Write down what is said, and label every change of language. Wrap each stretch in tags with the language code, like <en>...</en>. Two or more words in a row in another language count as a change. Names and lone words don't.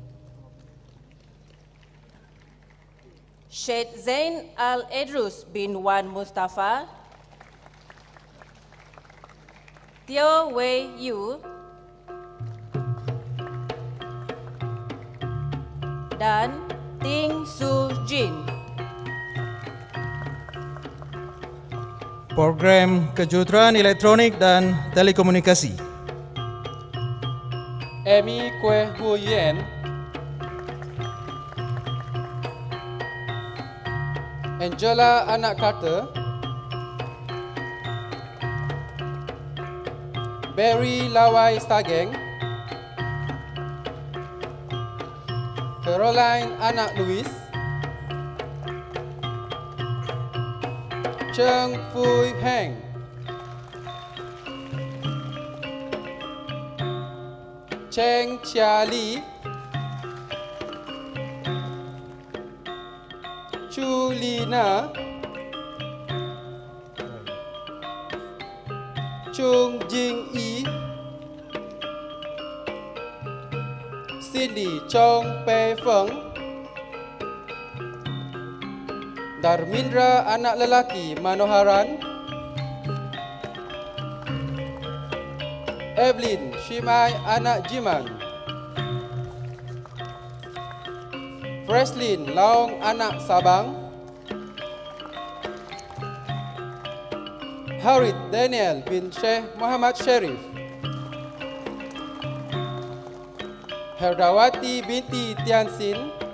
<ms>Syed Zain Al-Idrus bin Wan Mustafa, Teo Wei Yu, dan Ting Su Jin. Program Kejuruteraan Elektronik dan Telekomunikasi. Amy Kue Hu Yen, Angela anak Carter, Barry Lawai Stageng, Caroline anak Louis, Cheng Phui Heng, Cheng Chia Li, Chu Lina, Chung Jing Yi, Cindy Chong Pei Feng, Darmindra anak lelaki Manoharan, Evelyn Shimai anak Jiman, Freslin Laong anak Sabang, Harith Daniel bin Sheikh Muhammad Sharif, Herdawati binti Tiansin,</ms>